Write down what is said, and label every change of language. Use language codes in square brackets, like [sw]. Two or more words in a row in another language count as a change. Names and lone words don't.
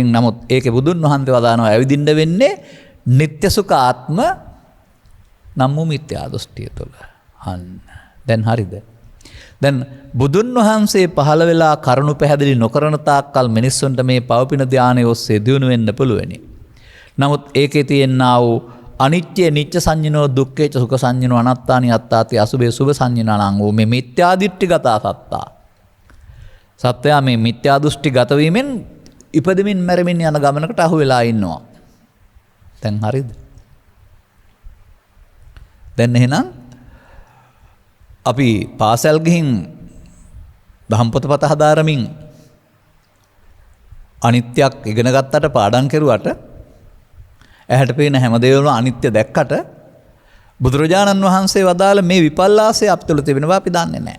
[si] නමුත් ඒකේ බුදුන් වහන්සේ වදානවා ඇවිදින්න වෙන්නේ නিত্য සුඛ ආත්ම නම් වූ මිත්‍යා දෘෂ්ටිය තුළ. දැන් හරිද? දැන් බුදුන් වහන්සේ පහළ වෙලා කරුණු පැහැදිලි නොකරන තාක්කල් මිනිස්සුන්ට මේ පවපින ධානය ඔස්සේ දියුණු වෙන්න පුළුවනි. නමුත් ඒකේ තියෙනා වූ [pi] අනිත්‍ය නිච්ච සංඤිනෝ දුක්ඛේ සුඛ සංඤිනෝ අනාත්තානි අත්තාති අසුභේ සුභ සංඤිනා [si] නම් වූ මේ මිත්‍යා දෘෂ්ටිගත සත්තා. සත්‍යයා මේ මිත්‍යා දෘෂ්ටි ගත වීමෙන් ඉපදෙමින් මැරෙමින් යන ගමනකට අහු වෙලා ඉන්නවා. දැන් හරිද? දැන් එහෙනම් අපි පාසල් ගිහින් දහම් පොතපත හදාරමින් අනිත්‍යයක් ඉගෙන ගත්තට පාඩම් කරුවට ඇහැට පේන හැම දේවලම අනිත්‍ය දැක්කට බුදුරජාණන් වහන්සේ වදාළ මේ විපල්ලාසය අප තුළ තිබෙනවා අපි දන්නේ නැහැ.